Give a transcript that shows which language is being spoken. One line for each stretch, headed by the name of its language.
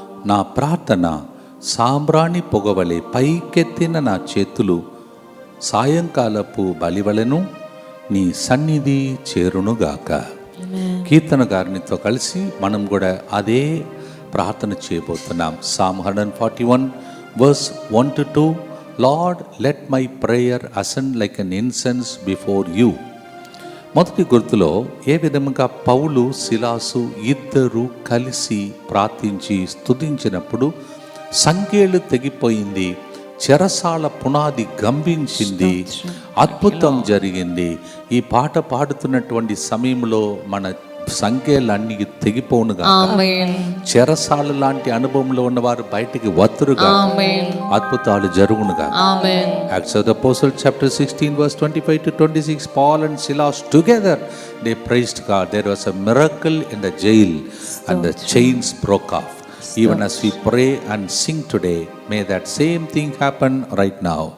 Telugu: నా ప్రార్థన సాంబ్రాణి పొగవలే పైకెత్తిన నా చేతులు సాయంకాలపు బలివలను నీ సన్నిధి చేరునుగాక. కీర్తన గారినితో కలిసి మనం కూడా అదే ప్రార్థన చేయబోతున్నాం.
English: Psalm 141 verse 1 to 2. Lord, let my prayer ascend like an incense before you.
Telugu: మొదటి గుర్తులో ఏ విధముగా పౌలు శిలాసు ఇద్దరు కలిసి ప్రార్థించి స్తుతించినప్పుడు సంకెళ్ళు తెగిపోయింది, చెరసాల పునాది గంభించింది, అద్భుతం జరిగింది. ఈ పాట పాడుతున్నటువంటి సమయంలో మన సంఖ్యలన్నీ తెగిపోనుగా, చెరసాల లాంటి అనుభవంలో ఉన్నవారు బయటికి వత్తురుగా, అద్భుతాలు జరుగునుగా.
English: Acts of the Apostles chapter 16 verse 25 to 26. Paul and Silas together they praised God. There was a miracle in the jail and the chains broke off. Even as we pray and sing today, may that same thing happen right now.